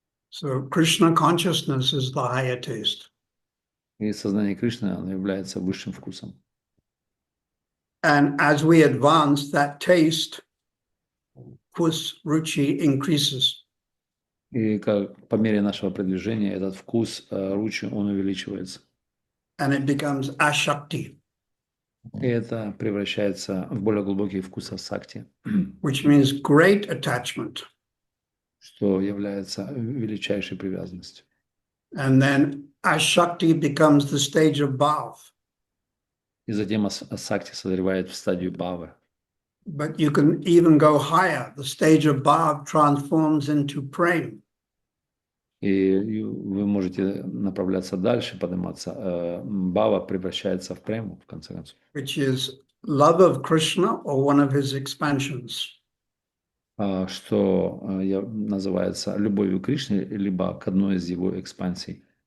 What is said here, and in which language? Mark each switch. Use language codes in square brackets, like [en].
[en] So Krishna consciousness is the higher taste. [ru] И сознание Кришны, оно является высшим вкусом. [en] And as we advance, that taste, kus, ruchi, increases. [ru] И по мере нашего продвижения этот вкус ручи, он увеличивается. [en] And it becomes ashakti, [ru] И это превращается в более глубокий вкус асакти, [en] which means great attachment. [ru] что является величайшей привязанностью. [en] And then ashakti becomes the stage of bhav. [ru] И затем асакти созревает в стадию бхавы. [en] But you can even go higher. The stage of bhav transforms into prem. [ru] И вы можете направляться дальше, подниматься. Бхава превращается в прему, в конце концов. [en] Which is love of Krishna or one of his expansions. [ru] Что называется любовью к Кришне, либо к одной из его экспансий.